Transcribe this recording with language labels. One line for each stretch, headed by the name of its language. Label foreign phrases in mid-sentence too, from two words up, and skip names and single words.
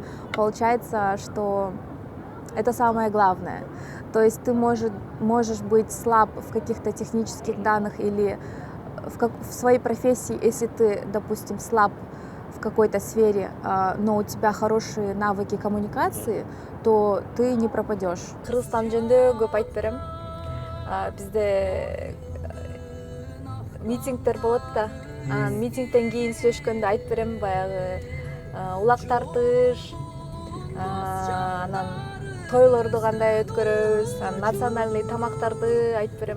Russian: Получается, что это самое главное. То есть ты можешь быть слаб в каких-то технических данных или в своей профессии, если ты, допустим, слаб в какой-то сфере, но у тебя хорошие навыки коммуникации, то ты не пропадешь.
Kyrgyz: Кыргызстан жөнүндө көп айтып берем. Бизде митингдер болот да. Митингден кийин сүйлөшкөндө айтып берем, баягы улак тартыш, анан тойлорду кандай өткөрөбүз, национальный тамактарды айтып берем.